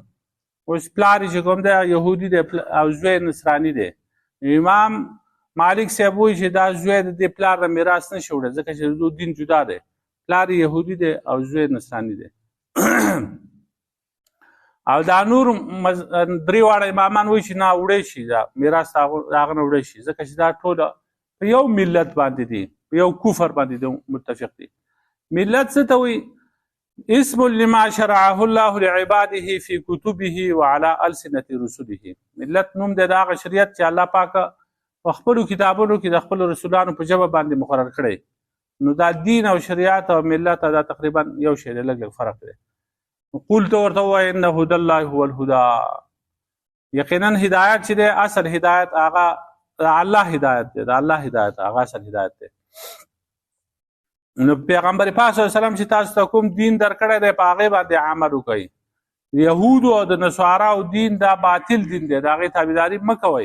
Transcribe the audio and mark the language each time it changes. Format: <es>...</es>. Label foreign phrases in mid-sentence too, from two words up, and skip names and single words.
<ps>اوس پلار یې چې کوم دی یهودي دی او زوی نصراني دی امام مالک صاحب وایي چې دا زوی د دې پلار د میراث نشي وړی ځکه چې د دین جدا دی پلار یهودي دی او زوی نصراني دی. او دا نور درې واړه امامان وایي چې نه وړی شي دا میراث هغه نه وړی شي ځکه چې دا ټوله په یو ملت باندې دي په یو کفر باندې دي متفق دي. ملت څه ته وایي</ps> <ar>اسم لما شرعه الله لعباده في كتبه وعلى ألسنة رسله.</ar> <ps>ملت نوم دی د هغه شریعت چې الله پاک په خپلو کتابونو کې د خپلو رسولانو په ژبه باندې مقرر کړی. نو دا دین او شریعت او ملت دا تقریبا یو شی دی لږ لږ فرق دی. قل ته ورته ووایه</ps> <ar>ان هدى الله هو الهدى</ar> <ps>یقینا هدایت چې دی اصل هدایت هغه د الله هدایت دی د الله هدایت هغه اصل هدایت دی. نو پیغمبر پاک</ps> <ar>صلی الله علیه وسلم</ar> <ps>چې تاسو ته کوم دین درکړی دی په هغې باندې عمل وکړئ. یهودو او د نصاراو دین دا باطل دین دی د هغې تابعداري مه کوئ.</ps>